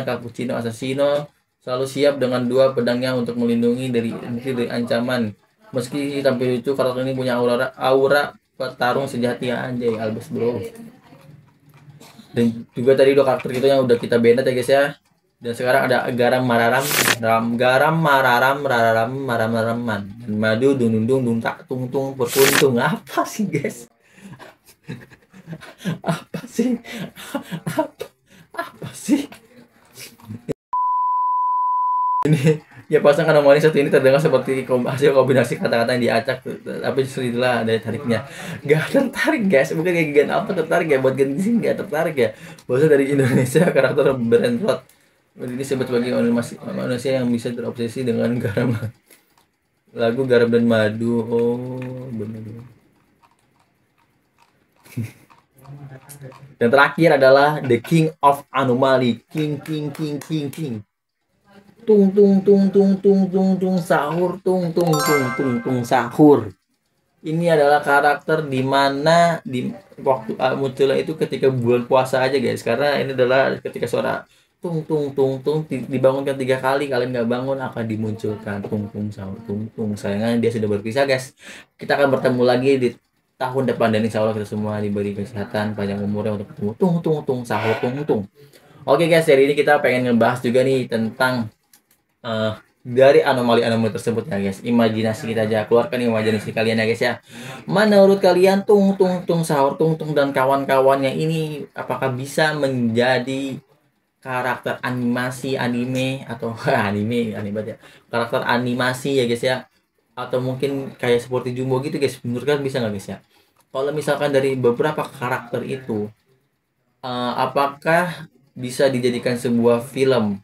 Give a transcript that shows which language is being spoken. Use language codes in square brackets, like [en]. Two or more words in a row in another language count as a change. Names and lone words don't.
[id] Cappuccino assassino selalu siap dengan dua pedangnya untuk melindungi dari ancaman. Meski tampil itu, karakter ini punya aura petarung sejati anjay Albus bro. Dan juga tadi dua karakter itu yang udah kita banned ya guys ya. Dan sekarang ada garam mararam, garam mararam, mararam, maram maraman, dan madu dung dung dung dung tak tung tung berkuntung. Apa sih guys? Apa sih? Apa, apa sih? Ini ya pasangan anomali satu ini terdengar seperti hasil kombinasi kata-kata yang diacak, tapi justru itulah daya tariknya. Gak tertarik guys, bukan kayak Gen apa tertarik ya, buat Gen Z gak tertarik ya. Bahasa dari Indonesia, karakter brand Rod ini disebut sebagai manusia yang bisa terobsesi dengan garam. Lagu garam dan madu. Oh benar. Dan terakhir adalah [en] The King of Anomaly, King King King King King. [id] Tung tung tung tung tung tung tung sahur, tung tung tung tung tung sahur. Ini adalah karakter di mana di waktu munculnya itu ketika bulan puasa aja guys, karena ini adalah ketika suara tung tung tung tung dibangunkan 3 kali, kalian nggak bangun akan dimunculkan tung tung sahur tung tung. Sayangnya dia sudah berpisah guys. Kita akan bertemu lagi di tahun depan dan [ar] insya Allah [id] kita semua diberi kesehatan panjang umurnya untuk ketemu tung tung tung sahur tung tung. Oke guys, hari ini kita pengen ngebahas juga nih tentang dari anomali-anomali tersebut ya guys. Imajinasi kita aja, keluarkan imajinasi kalian ya guys ya. Menurut kalian tung tung tung sahur tung tung dan kawan-kawannya ini apakah bisa menjadi karakter animasi anime atau anime ya, karakter animasi ya guys ya, atau mungkin kayak seperti Jumbo gitu guys? Menurut kalian bisa nggak guys ya? Kalau misalkan dari beberapa karakter itu, apakah bisa dijadikan sebuah film?